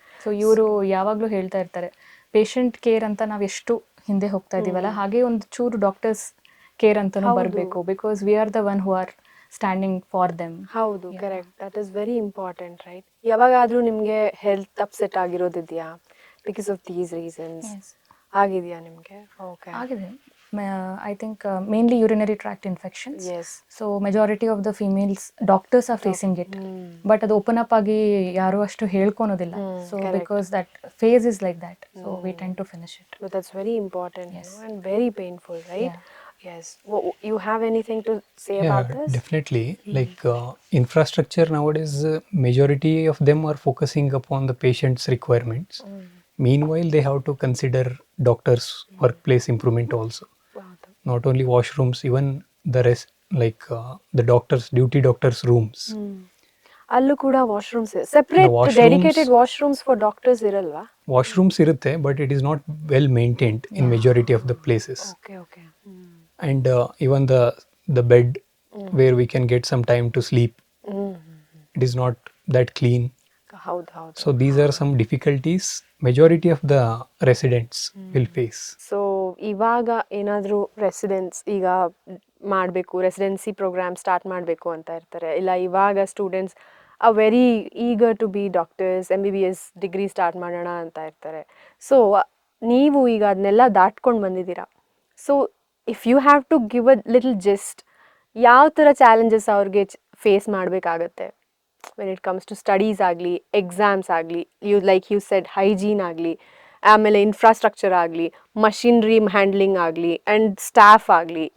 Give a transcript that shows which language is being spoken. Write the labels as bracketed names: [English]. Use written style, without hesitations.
[Kannada] So ಇವರು ಯಾವಾಗಲೂ ಹೇಳ್ತಾ ಇರ್ತಾರೆ, ಪೇಷಂಟ್ ಕೇರ್ ಅಂತ ನಾವು ಎಷ್ಟು ಹಿಂದೆ ಹೋಗ್ತಾ ಇದೀವಲ್ಲ, ಹಾಗೆ ಒಂದು ಚೂರು ಡಾಕ್ಟರ್ಸ್ ಕೇರ್ ಅಂತಲೂ ಬರಬೇಕು, [English] Because we are the one who are standing for them. [Kannada] ಹೌದು, [English] Correct. That is very important, right? [Kannada] ಯಾವಾಗಾದರೂ ನಿಮಗೆ health upset ಆಗಿರೋದಿದೆಯಾ [English] Because of these reasons? [Kannada] ಆಗಿದೆಯಾ ನಿಮಗೆ? ಓಕೆ, ಆಗಿದೆ. [English] I think mainly urinary tract infections. Yes. So majority of the females doctors are facing it. [Kannada] But ಅದು open up ಆಗಿ ಯಾರು ಅಷ್ಟು ಹೇಳ್ಕೊಳೋದಿಲ್ಲ. [English] So correct. because that phase is like that. So we tend to finish it. But that's very important, Yes. and very painful, right? Yeah. Yes. You have anything to say Yeah, about this? definitely. Like infrastructure nowadays, majority of them are focusing upon the patient's requirements. Meanwhile, they have to consider doctors' workplace improvement also. Not only washrooms, even the rest, like the duty doctors' rooms. [Kannada] ಅಲ್ಲೂ ಕೂಡ washrooms separate [English] washrooms- dedicated washrooms for doctors ಇರಲ್ವಾ? Washrooms irutte, but it is not well maintained in majority of the places. Okay And even the bed where we can get some time to sleep, it is not that clean. [Kannada] ಹೌದು. [English] So these are some difficulties majority of the residents will face. [Kannada] So ಇವಾಗ ಏನಾದರೂ residence ಈಗ ಮಾಡಬೇಕು, residency program start ಮಾಡಬೇಕು ಅಂತ ಇರ್ತಾರೆ, ಇಲ್ಲ ಇವಾಗ ಸ್ಟೂಡೆಂಟ್ಸ್ ಆ [English] very eager to be doctors [Kannada] MBBS degree start ಮಾಡೋಣ ಅಂತ ಇರ್ತಾರೆ. ಸೊ ನೀವು ಈಗ ಅದನ್ನೆಲ್ಲ ದಾಟ್ಕೊಂಡು ಬಂದಿದ್ದೀರಾ. So [English] if you have to give a little just, [Kannada] ಯಾವ ಥರ ಚಾಲೆಂಜಸ್ ಅವ್ರಿಗೆ ಫೇಸ್ ಮಾಡಬೇಕಾಗತ್ತೆ [English] when it comes to studies [Kannada] ಆಗಲಿ, ಎಕ್ಸಾಮ್ಸ್ ಆಗಲಿ, [English] you said [Kannada] ಹೈಜೀನ್ ಆಗಲಿ, ಆಮೇಲೆ ಇನ್ಫ್ರಾಸ್ಟ್ರಕ್ಚರ್ ಆಗಲಿ, ಮಷಿನ್ರಿ ಹ್ಯಾಂಡ್ಲಿಂಗ್ ಆಗಲಿ, ಆ್ಯಂಡ್ ಸ್ಟಾಫ್ ಆಗಲಿ.